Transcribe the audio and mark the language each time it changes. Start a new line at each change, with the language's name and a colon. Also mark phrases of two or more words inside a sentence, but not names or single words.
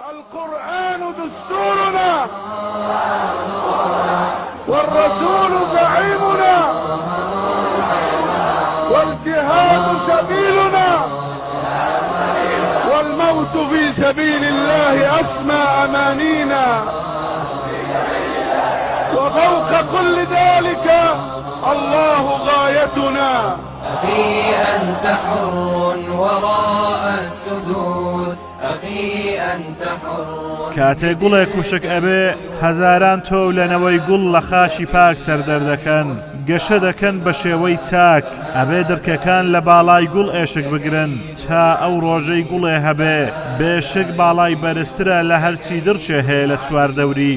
Arabic: القرآن دستورنا والرسول زعيمنا والجهاد سبيلنا والموت في سبيل الله أسمى أمانينا وفوق كل ذلك الله غايتنا. أخي أنت حر وراء السدود، أخي أنت حر.
Central Kurdish: کاتێ گوڵێک کوشک ئەبێ هەزاران تۆ لەنەوەی گوڵ لە خاشی پاک سەردەردەکەن، گەشە دەکەن بە شێوەی چاک، ئەبێ دڕکەکان لە باڵای گوڵ ئێشک بگرن تا ئەو ڕۆژەی گوڵێ هەبێ بێشک باڵای بەرزترە لە هەرچی دڕچێ هەیە لە چواردەوری.